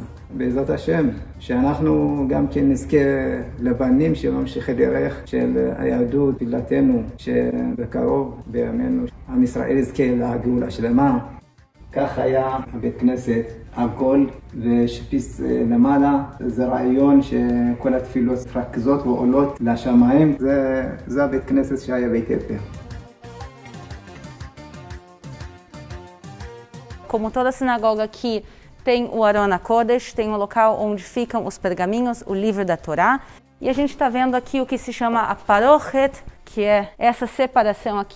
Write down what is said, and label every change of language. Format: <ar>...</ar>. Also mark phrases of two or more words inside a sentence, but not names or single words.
<he>בעזרת השם, שאנחנו גם כן נזכה לבנים שממשיכי דרך של היהדות, תפילתנו, שבקרוב בימינו עם ישראל יזכה לגאולה שלמה. כך היה בית כנסת עגול ושפיץ למעלה. זה רעיון שכל התפילות רכזות ועולות לשמיים. זה הבית כנסת שהיה באתיופיה.</he> <pt>Como toda sinagoga aqui tem o</pt> <he>ארון הקודש,</he> <pt>tem o local onde ficam os pergaminhos, o livro da Torá. E a gente está vendo aqui o que se chama a Parochet, que é essa separação aqui.</pt>